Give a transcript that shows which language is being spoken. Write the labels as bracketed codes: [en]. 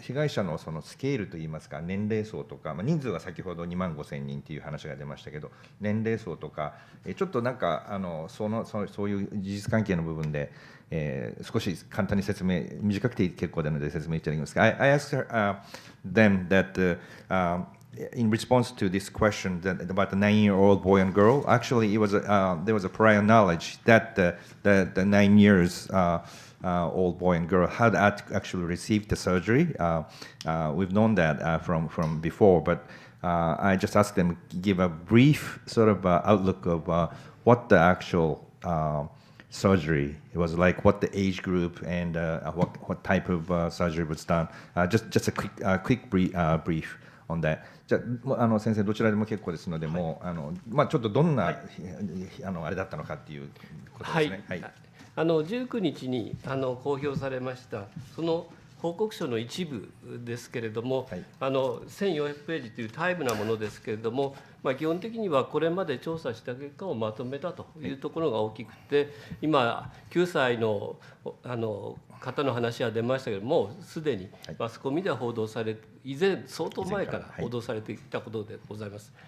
[ja] 者のそのスケールといいますか、年齢層とか、人数は先ほど25,000人っていう話が出ましたけど、年齢層とかちょっとなんかそういう事実関係の部分で、少し簡単に説明、短くて結構なので説明いただきますか。 [en] I asked them that in response to this question about the 9-year-old boy and girl, actually there was a prior knowledge that the 9 years old boy and girl had actually received the surgery. We've known that from before, but I just asked them to give a brief sort of outlook of what the actual surgery it was like, what the age group and what type of surgery was done. Just a quick brief on that. [ja] じゃあ、先生どちらでも結構ですので、もうちょっとどんな、あれだったのかっていうことですね。 19日に公表されましたその報告書の一部ですけれども、1400ページというタイムなものですけれども、基本的にはこれまで調査した結果をまとめたというところが大きくて、今9歳の方の話は出ましたけれども、もうすでにマスコミでは報道されて、以前相当前から報道されていたことでございます。